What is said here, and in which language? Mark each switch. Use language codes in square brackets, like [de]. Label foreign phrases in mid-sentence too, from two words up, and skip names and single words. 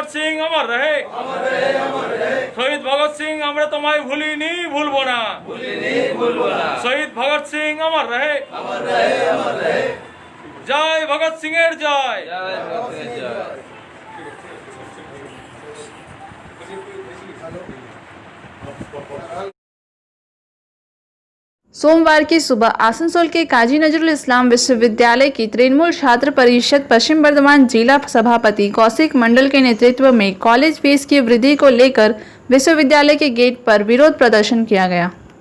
[hi] सिंह अमर रहे, शहीद भगत सिंह [bn] আমরা তোমায় ভুলিনি ভুলবো না, শহীদ ভগৎ সিং [hi] अमर रहे, [bn] জয় ভগৎ সিং এর জয়। [hi] सोमवार की सुबह आसनसोल के काजी नजरुल इस्लाम विश्वविद्यालय की तृणमूल छात्र परिषद पश्चिम बर्धमान जिला सभापति कौशिक मंडल के नेतृत्व में कॉलेज फीस की वृद्धि को लेकर विश्वविद्यालय के गेट पर विरोध प्रदर्शन किया गया।